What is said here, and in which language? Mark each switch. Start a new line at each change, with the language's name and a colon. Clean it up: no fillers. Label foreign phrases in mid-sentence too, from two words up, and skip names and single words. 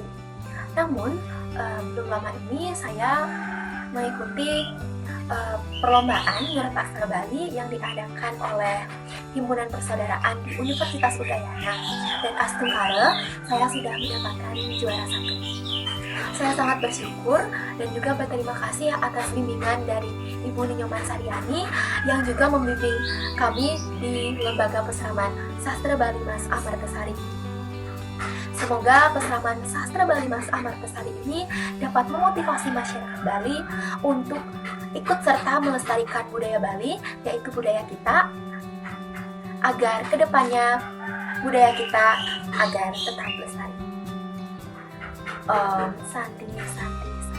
Indonesian: Namun belum lama ini saya mengikuti perlombaan Nurut Aksara Bali yang diadakan oleh Himpunan Persaudaraan di Universitas Udayana, dan astungkara saya sudah mendapatkan juara 1. Saya sangat bersyukur dan juga berterima kasih atas bimbingan dari Ibu Inuman Saryani yang juga membimbing kami di Lembaga Peseraman Sastra Bali Mas Amartasari. Semoga Peseraman Sastra Bali Mas Amartasari ini dapat memotivasi masyarakat Bali untuk ikut serta melestarikan budaya Bali, yaitu budaya kita, agar kedepannya budaya kita agar tetap lestari.
Sanskrit: Om Santi Santi.